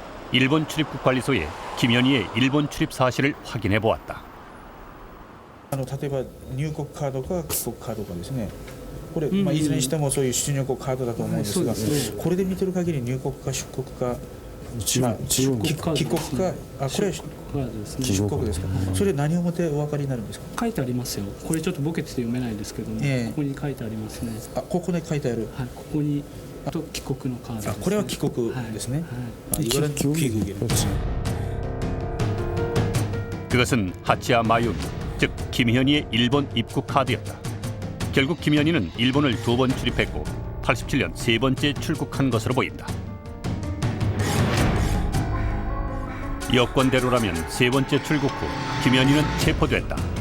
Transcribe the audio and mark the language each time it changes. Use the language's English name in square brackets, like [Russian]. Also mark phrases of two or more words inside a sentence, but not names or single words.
[Korean] 일본 출입국 관리소에 김현희의 일본 출입 사실을 확인해 보았다. [Japanese] 例えば入国カードか帰国カードかですね。これ、いずれにしてもそういう出入国カードだと思うんですが、これで見てる限り入国か出国か、帰国か、あ、これ出国ですか。それ何をもってお分かりになるんですか。書いてありますよ。これちょっとボケてて読めないですけども、ここに書いてありますね。あ、ここに書いてある。はい、ここにと帰国のカードですね。これは帰国ですね。 [Korean] 그것은 하치야 마유미, 즉 김현희의 일본 입국 카드였다. 결국 김현희는 일본을 2번 출입했고 87년 3번째 출국한 것으로 보인다. 여권대로라면 3번째 출국 후 김현희는 체포됐다.